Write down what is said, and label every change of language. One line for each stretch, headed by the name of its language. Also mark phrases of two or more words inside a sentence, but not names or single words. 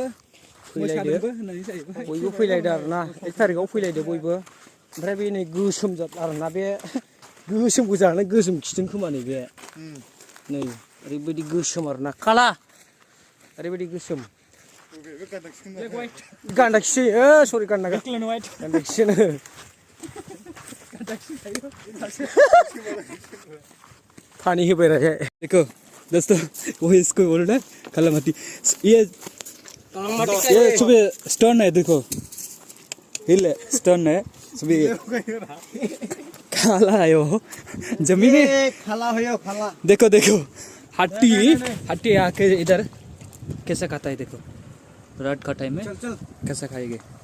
Bodo: फैलायदो बयबो फैलायदो आरो ना 1 थारिखआव फैलायदो बयबो ओमफ्राय बे नै गोसोम आरो ना बे गोसोमखौ जानानै गोसोम खिथों खोमा नै बे नै ओरैबायदि गोसोम आरो ना काला ओरैबायदि गोसोम गान्दाखिसो सरि गान्दाखिसोनो पानी होबाय रहे
Hindi: देखो दोस्तों वो इसको बोल रहा है कालामाटी ये सुबह स्टोन है देखो हिल है स्टोन है सुबह काला है वो जमीन में खाला हो खाला देखो देखो हट्टी हट्टी आके इधर कैसा खाता है देखो रात का टाइम में कैसा खाएंगे